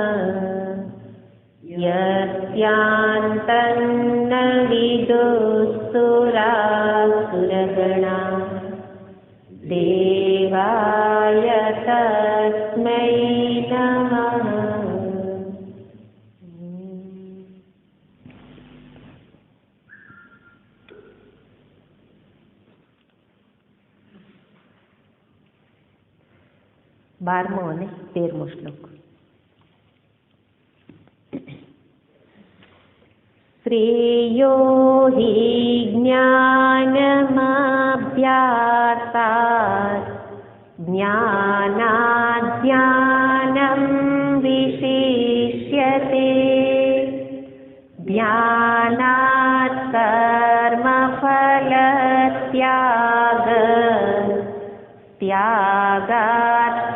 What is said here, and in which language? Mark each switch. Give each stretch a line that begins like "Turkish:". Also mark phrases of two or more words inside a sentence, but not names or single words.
Sanskrit: यस्यान्तन्न विदुःसुरासुरगणा देवाय तस्मै नमः।
Gujarati: बारमो અને 13મો શ્લોક।
Sanskrit: श्रेयो हि ज्ञानमभ्यासात् ज्ञानाद् विशिष्यते ध्यानात् कर्मफलत्याग त्यागात्